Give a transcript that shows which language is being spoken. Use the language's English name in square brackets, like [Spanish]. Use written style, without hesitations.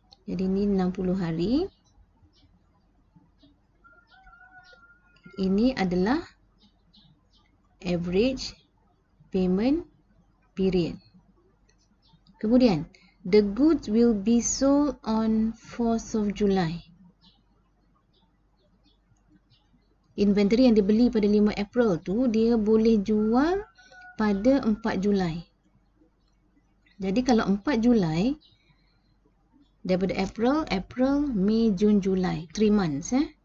[Malay] Jadi ni 60 hari. Ini adalah [English] average payment period. [Malay] Kemudian, [English] the goods will be sold on 4th of July. [Malay] Inventory yang dibeli pada 5 April tu, dia boleh jual pada 4 Julai. Jadi kalau 4 Julai, daripada April, Mei, Jun, Julai. [English] 3 months.